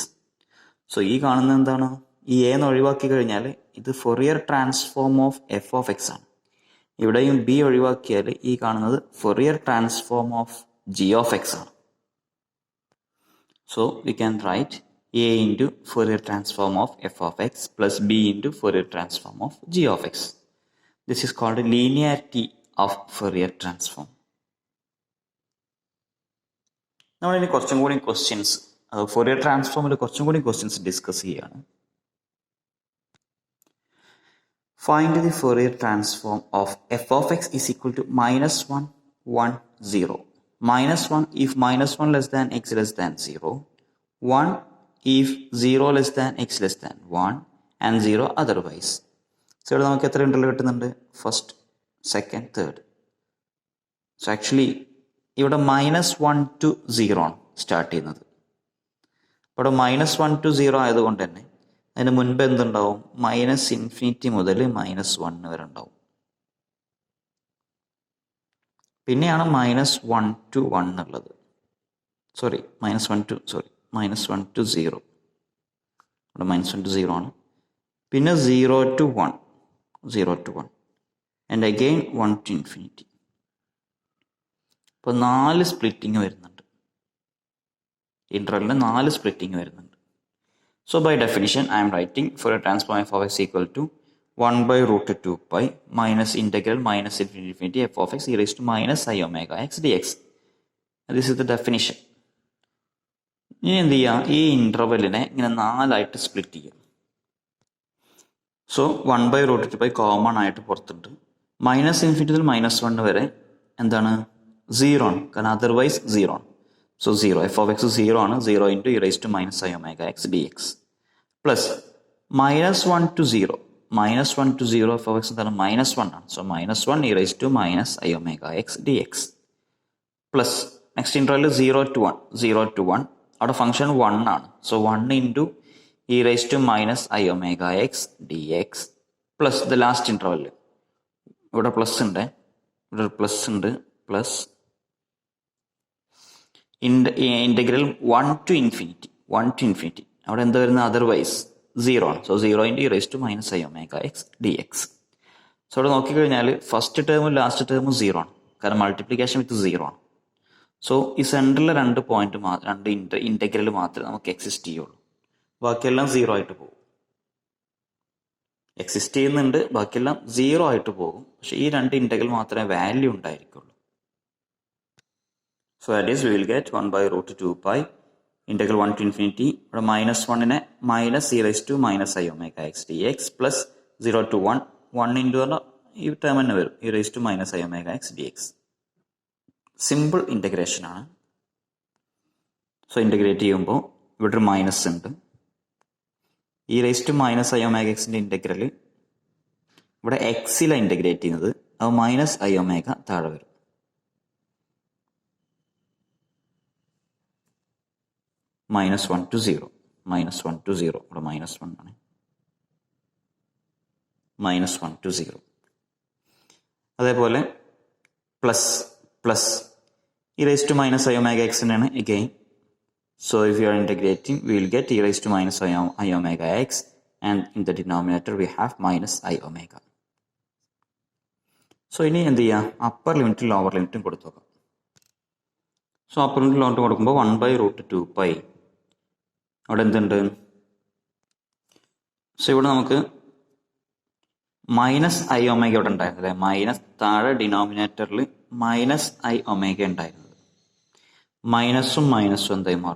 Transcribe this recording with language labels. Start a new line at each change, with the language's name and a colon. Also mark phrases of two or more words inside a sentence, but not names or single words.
Malayalam: സോ ഈ കാണുന്നത് എന്താണ്, ഈ എന്ന് ഒഴിവാക്കി കഴിഞ്ഞാൽ ഇത്
English: Fourier transform of f of x
Malayalam: ആണ്. ഇവിടെയും ബി ഒഴിവാക്കിയാൽ ഈ കാണുന്നത്
English: Fourier transform of g of x
Malayalam: ആണ്.
English: So we can write A into Fourier transform of f of x plus B into Fourier transform of g of x. This is called linearity of Fourier transform.
Malayalam: നമ്മളിനി കുറച്ചും കൂടി ക്വസ്റ്റ്യൻസ്,
English: Fourier transform
Malayalam: ൽ കുറച്ചും കൂടി
English: questions discuss
Malayalam: ചെയ്യാണ്.
English: Find the Fourier transform of f of x is equal to -1, 1, 0. -1 if -1 less than x less than 0. 1 if 0 less than x less than 1 and 0 otherwise.
Malayalam: സോ ഇവിടെ നമുക്ക് എത്ര ഇൻ്റർവൽ കിട്ടുന്നുണ്ട്,
English: first, second, third. so actually
Malayalam: ഇവിടെ -1 to 0 ആണ് സ്റ്റാർട്ട് ചെയ്യുന്നത്. ഇവിടെ -1 to 0 ആയതുകൊണ്ട് തന്നെ അതിന് മുൻപ് എന്തുണ്ടാവും, -∞ മുതൽ -1 വരെ ഉണ്ടാവും. പിന്നെയാണ് -1 to 1 ഉള്ളത്. -1 to 0. ഇവിടെ -1 to 0 ആണ്. പിന്നെ 0 to 1
English: and again 1 to infinity.
Malayalam: ഇപ്പോൾ 4 സ്പ്ലിറ്റിങ് വരുന്നുണ്ട്. ഇൻ്റർവെല്ലിന് 4 സ്പ്ലിറ്റിങ് വരുന്നുണ്ട്.
English: So by definition I'm writing Fourier transform f of x equal to 1/√2π minus integral minus infinity f of x e raise to minus i omega x d x. This is the definition.
Malayalam: ഇനി എന്ത് ചെയ്യാം, ഈ ഇൻ്റർവെല്ലിനെ ഇങ്ങനെ 4ആയിട്ട് സ്പ്ലിറ്റ് ചെയ്യാം. സോ 1/√2π കോമൺ ആയിട്ട് പുറത്തുണ്ട്. -∞ മുതൽ -1 വരെ എന്താണ്, 0 ആണ്, കാരണം അതർവൈസ് 0 ആണ്.
English: So 0, f of x 0 ആണ്. 0 into e raise to minus i omega x d x plus -1 to 0. -1 to 0 f of x
Malayalam: എന്താണ്, -1 ആണ്.
English: So -1 e raise to minus i omega x d x plus next interval 0 to 1.
Malayalam: അവിടെ ഫംഗ്ഷൻ 1 ആണ്.
English: So 1 into e raise to minus i omega x d x plus the last interval.
Malayalam: ഇവിടെ പ്ലസ് ഉണ്ട്,
English: plus integral 1 to infinity
Malayalam: അവിടെ എന്താ വരുന്നത്?
English: അതർവൈസ് 0 ആണ്. So 0 × e−i omega x dx.
Malayalam: സോ അവിടെ നോക്കിക്കഴിഞ്ഞാൽ
English: first termum last termum
Malayalam: 0 ആണ്, കാരണം
English: multiplication with
Malayalam: 0 ആണ്. സോ ഈ സെൻറ്ററിലെ രണ്ട് പോയിന്റ് രണ്ട് ഇൻ്റഗ്രൽ മാത്രമേ നമുക്ക് എക്സിസ്റ്റ് ചെയ്യുള്ളൂ, ബാക്കിയെല്ലാം 0 ആയിട്ട് പോകും. എക്സിസ്റ്റ് ചെയ്യുന്നുണ്ട്, ബാക്കിയെല്ലാം 0 ആയിട്ട് പോകും. പക്ഷെ ഈ രണ്ട് ഇൻ്റഗ്രൽ മാത്രമേ വാല്യൂ ഉണ്ടായിരിക്കുള്ളൂ.
English: So that is we will get 1/√2 pi integral 1 to infinity ഇവിടെ -1നെ -e−i omega x dx plus 0 to 1 1 into
Malayalam: പറഞ്ഞാൽ ഈ ടേം തന്നെ വരും
English: e−i omega x dx. simple integration ആണ്. so integrate
Malayalam: ചെയ്യുമ്പോൾ ഇവിടെ ഒരു മൈനസ് ഉണ്ട്.
English: e−i omega x
Malayalam: ന്റെ ഇൻ്റഗ്രൽ ഇവിടെ എക്സിലാണ് ഇൻ്റഗ്രേറ്റ് ചെയ്യുന്നത്, അത്
English: -i omega
Malayalam: താഴെ വരും. -1 to 0 ഇവിടെ -1 ആണ്.
English: -1 to 0. അതേപോലെ plus e−i omega x ആണ് again. So if you are integrating, we will get e−i omega x, and in the denominator we have -i omega.
Malayalam: So ഇനി എന്ത് ചെയ്യാം?
English: upper limitum lower limitum
Malayalam: കൊടുത്തു നോക്കാം.
English: so upper limit lower
Malayalam: കൊടുക്കുമ്പോൾ 1/√2 pi അവിടെ എന്തുണ്ട്? സോ ഇവിടെ നമുക്ക്
English: -i omega
Malayalam: ഇവിടെ ഉണ്ടായിരുന്നത് അല്ലേ, മൈനസ് താഴെ ഡിനോമിനേറ്ററിൽ
English: -i omega
Malayalam: ഉണ്ടായിരുന്നത്, മൈനസും എന്തായി മാറും?